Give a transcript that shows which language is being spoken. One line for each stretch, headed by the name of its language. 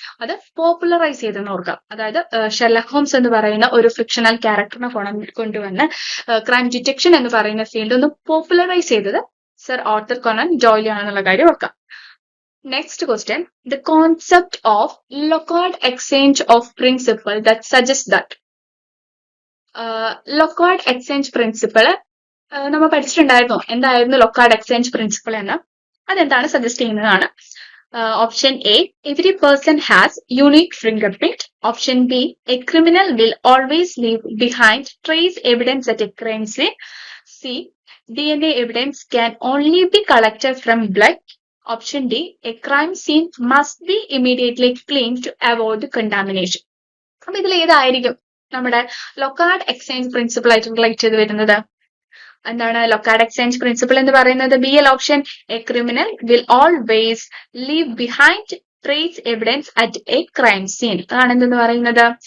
Malayalam: അത് പോപ്പുലറൈസ് ചെയ്തെന്ന് ഓർക്കാം. അതായത് ഷെർലക് ഹോംസ് എന്ന് പറയുന്ന ഒരു ഫിക്ഷണൽ ക്യാരക്ടറിനെ കൊണ്ടുവന്ന് ക്രൈം ഡിറ്റക്ഷൻ എന്ന് പറയുന്ന ഫീൽഡ് ഒന്ന് പോപ്പുലറൈസ് ചെയ്തത് സർ ആർതർ കൊനാൻ ഡോയ്ലി ആണെന്നുള്ള കാര്യം ഓർക്കാം.
English: Next question. The concept of Locard exchange of principle that suggests that Locard exchange principle
Malayalam: നമ്മൾ പഠിച്ചിട്ടുണ്ടായിരുന്നു. എന്തായിരുന്നു Locard exchange principle എന്ന്? അതെന്താണ് സജസ്റ്റ് ചെയ്യുന്നതാണ്.
English: Option A, every person has unique fingerprint. Option B, a criminal will always leave behind trace evidence at a crime scene. C, DNA evidence can only be collected from blood. Option D, a crime scene must be immediately cleaned to avoid contamination.
Malayalam: അപ്പൊ ഇതിൽ ഏതായിരിക്കും നമ്മുടെ ലൊക്കാർഡ് exchange principle ആയിട്ട് relate ചെയ്ത് വരുന്നത്? എന്താണ് ലൊക്കാർഡ് exchange principle എന്ന് പറയുന്നത്? B L option,
English: A criminal will always leave behind trace evidence at a crime scene.
Malayalam: അതാണ് എന്തെന്ന് പറയുന്നത്?